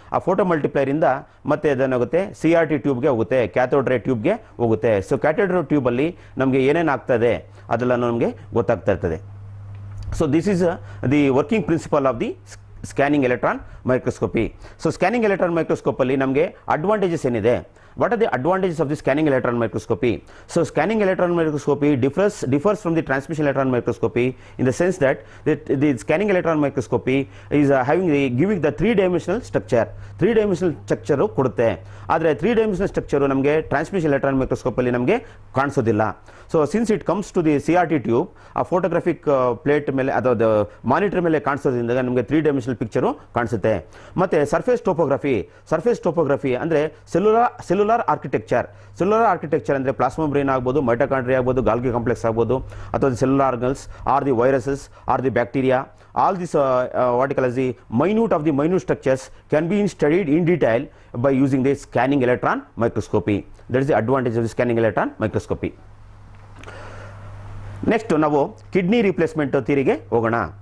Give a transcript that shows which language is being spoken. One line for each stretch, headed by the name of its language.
Kannada: ಆ ಫೋಟೋ ಮಲ್ಟಿಪ್ಲೈಯರಿಂದ ಮತ್ತೆ ಅದೇನಾಗುತ್ತೆ, CRT ಟ್ಯೂಬ್ಗೆ ಹೋಗುತ್ತೆ, ಕ್ಯಾಥೋಡ್ ರೇ ಟ್ಯೂಬ್ಗೆ ಹೋಗುತ್ತೆ. ಸೊ ಕ್ಯಾಥೋಡ್ ರೇ ಟ್ಯೂಬಲ್ಲಿ ನಮಗೆ ಏನೇನು ಆಗ್ತದೆ ಅದೆಲ್ಲ ನಮಗೆ ಗೊತ್ತಾಗ್ತಾ ಇರ್ತದೆ.
English: So this is the working principle of the scanning electron microscopy. So scanning electron microscope
Kannada: ಅಲ್ಲಿ ನಮಗೆ ಅಡ್ವಾಂಟೇಜಸ್ ಏನಿದೆ,
English: what are the advantages of the scanning electron microscopy? So scanning electron microscopy differs from the transmission electron microscopy in the sense that the scanning electron microscopy is giving the three-dimensional structure.
Kannada: three-dimensional structure ಕೊಡುತ್ತೆ. ಆದರೆ 3-dimensional structure ನಮಗೆ transmission electron microscope ಅಲ್ಲಿ ನಮಗೆ ಕಾಣಿಸೋದಿಲ್ಲ.
English: so since it comes to the CRT tube,
Kannada: ಆ photographic plate ಮೇಲೆ ಅಥವಾ monitor ಮೇಲೆ ಕಾಣಿಸೋದ್ರಿಂದ ನಮಗೆ 3-dimensional ಪಿಕ್ಚರು ಕಾಣಿಸುತ್ತೆ. ಮತ್ತು ಸರ್ಫೇಸ್ ಟೋಪೋಗ್ರಫಿ ಅಂದರೆ ಸೆಲ್ಯುಲಾರ್ ಆರ್ಕಿಟೆಕ್ಚರ್ ಅಂದರೆ ಪ್ಲಾಸ್ಮಾ ಬ್ರೇನ್ ಆಗ್ಬೋದು, ಮೈಟೋಕಾಂಡ್ರಿಯಾ ಆಗ್ಬೋದು, ಗಾಲ್ಗಿ ಕಾಂಪ್ಲೆಕ್ಸ್ ಆಗ್ಬೋದು, ಅಥವಾ cellular organs
English: Are the viruses are the bacteria. All this what you call as the minute structures can be studied in detail by using the scanning electron microscopy. That is the advantage of the scanning electron microscopy. Next
Kannada: ನಾವು kidney replacement ಥಿಯರಿಗೆ ಹೋಗೋಣ.